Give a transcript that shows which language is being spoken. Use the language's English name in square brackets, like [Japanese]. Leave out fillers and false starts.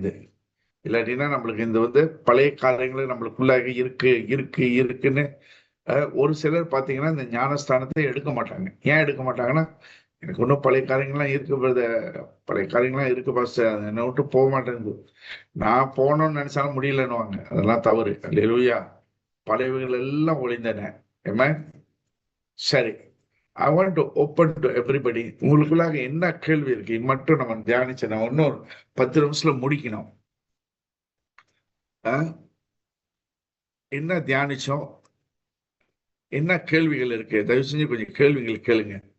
[Tamil] இது இல்லாட்டினா நம்மளுக்கு இந்த வந்து பழைய காரியங்கள் நம்மளுக்குள்ளாக இருக்குன்னு ஒரு சிலர் பார்த்தீங்கன்னா இந்த ஞானஸ்தானத்தை எடுக்க மாட்டாங்க. ஏன் எடுக்க மாட்டாங்கன்னா, எனக்கு ஒன்றும் பழைய காரியங்கள்லாம் பழைய காரியங்கள்லாம் இருக்கு பாஸ்டர், அது என்னை விட்டு போக மாட்டேங்குது, நான் போகணும்னு நினைச்சாலும் முடியலன்னுவாங்க. அதெல்லாம் தவறு. அல்லேலூயா. பழையவைகள் எல்லாம் ஒழிந்தன. ஆமென். [English] சரி, I want to open to everybody. [Tamil] உங்களுக்குள்ளாக என்ன கேள்வி இருக்கு மட்டும் நம்ம தியானிச்சு நம்ம இன்னும் 10 நிமிஷத்துல முடிக்கணும். என்ன தியானிச்சோம், என்ன கேள்விகள் இருக்கு? தயவு செஞ்சு கொஞ்சம் கேள்விகள் கேளுங்க.